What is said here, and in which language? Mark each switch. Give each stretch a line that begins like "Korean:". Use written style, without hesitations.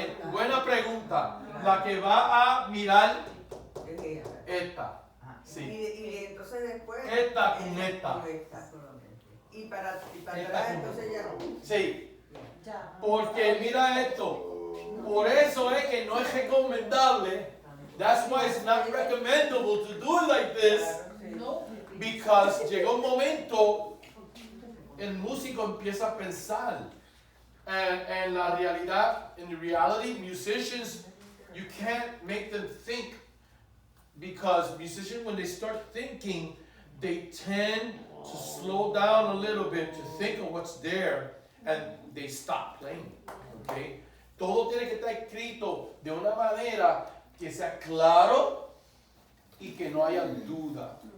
Spanish: Buena pregunta. La que va a mirar es esta. esta. Ajá. Sí. Y entonces después. Esta con esta. Con esta. Y para Esta atrás, con- entonces ya no. Sí, Ya. porque mira esto. Por eso es que no es recomendable.
English: That's why it's not recommendable to do it like this.
Spanish: Claro, sí. No.
English: Because
Spanish: llega un momento, el músico empieza a pensar.
English: And
Spanish: la realidad,
English: in the reality, musicians, you can't make them think. Because musicians, when they start thinking, they tend to slow down a little bit to think of what's there, and they stop playing. Okay?
Spanish: Todo tiene que estar escrito de una manera que sea claro y que no haya duda.